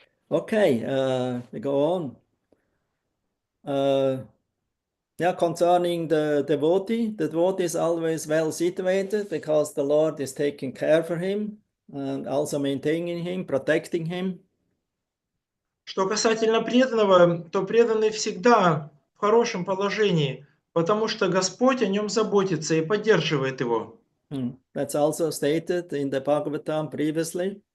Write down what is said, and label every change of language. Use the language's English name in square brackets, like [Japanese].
[English] Okay, we go on. Yeah, concerning the devotee is always well situated because the Lord is taking care for him and also maintaining him, protecting him. [Russian] Что касательно преданного, то преданный всегда в хорошем положении, потому что Господь о нем заботится и поддерживает его. [English] That's also stated in the Bhagavatam previously.